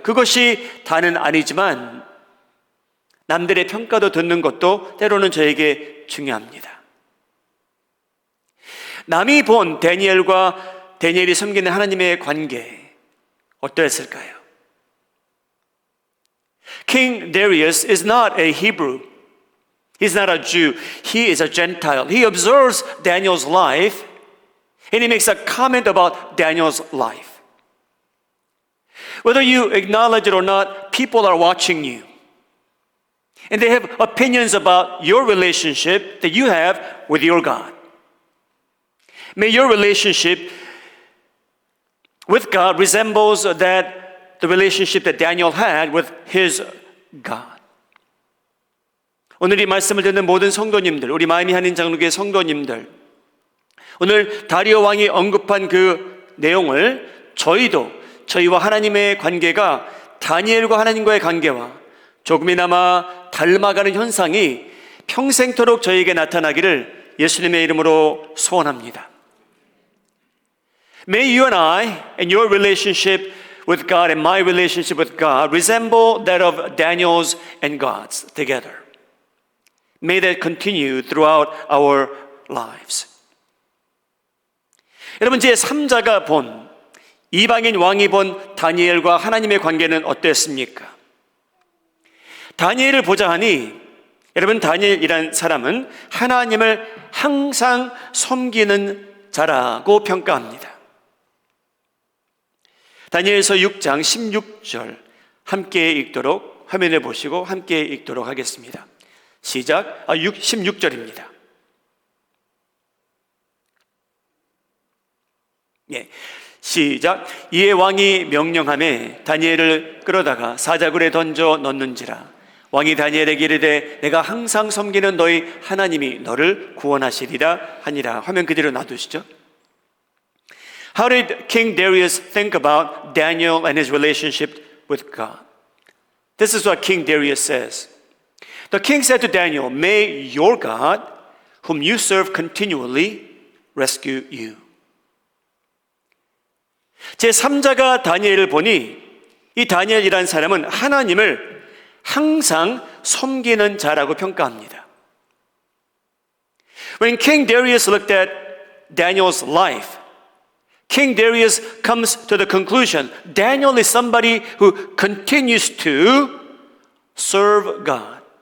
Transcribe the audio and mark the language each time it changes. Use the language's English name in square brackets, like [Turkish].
[Korean] 그것이 다는 아니지만 남들의 평가도 듣는 것도 때로는 저에게 중요합니다. 남이 본 다니엘과 다니엘이 섬기는 하나님의 관계 어떠했을까요? [English] King Darius is not a Hebrew. He's not a Jew. He is a Gentile. He observes Daniel's life and he makes a comment about Daniel's life. Whether you acknowledge it or not, people are watching you. And they have opinions about your relationship that you have with your God. May your relationship with God resembles the relationship that Daniel had with his God. [Korean] 오늘 이 말씀을 듣는 모든 성도님들, 우리 마음이 한인 장로교회 성도님들, 오늘 다리오 왕이 언급한 그 내용을 저희와 하나님의 관계가 다니엘과 하나님과의 관계와 조금이나마 닮아가는 현상이 평생토록 저에게 나타나기를 예수님의 이름으로 소원합니다. [English] May you and I and your relationship with God and my relationship with God resemble that of Daniel's and God's together. May that continue throughout our lives. [Korean] 여러분, 제3자가 본, 이방인 왕이 본 다니엘과 하나님의 관계는 어땠습니까? 다니엘을 보자 하니, 여러분, 다니엘이란 사람은 하나님을 항상 섬기는 자라고 평가합니다. 다니엘서 6장 16절 함께 읽도록, 화면에 보시고 함께 읽도록 하겠습니다. 시작. 16절입니다. 예, 시작. 이에 왕이 명령하매 다니엘을 끌어다가 사자굴에 던져 넣는지라. 왕이 다니엘에게 이르되 내가 항상 섬기는 너희 하나님이 너를 구원하시리라 하니라. 화면 그대로 놔두시죠. [English] How did King Darius think about Daniel and his relationship with God? This is what King Darius says. The king said to Daniel, may your God, whom you serve continually, rescue you. [Korean] 제3자가 다니엘을 보니 이 다니엘이라는 사람은 하나님을 항상 섬기는 자라고 평가합니다. [English] When King Darius looked at Daniel's life, King Darius comes to the conclusion, Daniel is somebody who continues to serve God.